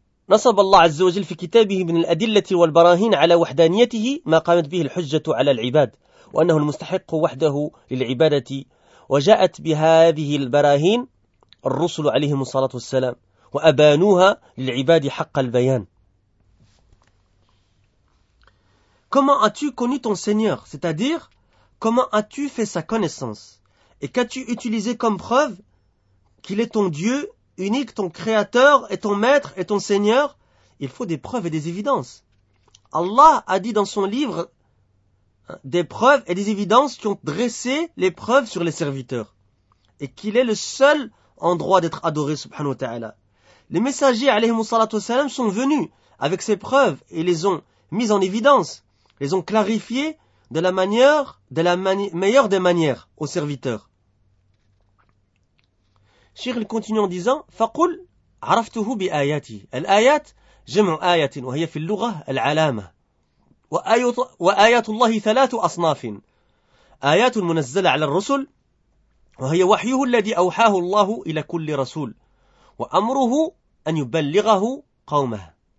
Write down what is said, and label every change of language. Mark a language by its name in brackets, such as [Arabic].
[Arabic] نصب الله عز وجل في كتابه من الأدلة والبراهين على وحدانيته ما قامت به الحجة على العباد, وأنه المستحق وحده للعبادة, وجاءت بهذه البراهين الرسل عليهم الصلاة والسلام وأبانوها للعباد حق البيان. [French] Comment as-tu connu ton Seigneur, c'est-à-dire comment as-tu fait sa connaissance, et qu'as-tu utilisé comme preuve qu'il est ton Dieu unique, ton Créateur et ton Maître et ton Seigneur? Il faut des preuves et des évidences. Allah a dit dans son livre des preuves et des évidences qui ont dressé les preuves sur les serviteurs, et qu'il est le seul en droit d'être adoré, subhanahu wa ta'ala. Les messagers, alayhi salatu wasalam, sont venus avec ces preuves et les ont mises en évidence, les ont clarifiées de la manière, meilleure des manières aux serviteurs. Shir, il continue en disant, [Arabic] فَقُلْ عَرَفْتُهُ بِآيَاتِ الْآيَاتِ جَمْعُ آيَاتٍ وَهِيَ فِي اللُّغَةِ الْعَلَامَةِ وَآيَاتُ اللَّهِ ثَلَاثُ أَصْنَافٍ آيَاتُ الْمُنَزَّلَةِ عَلَى الرُّسُلِ وهي وحيه الذي أوحاه الله إلى كل رسول وأمره أن يبلغه قومه.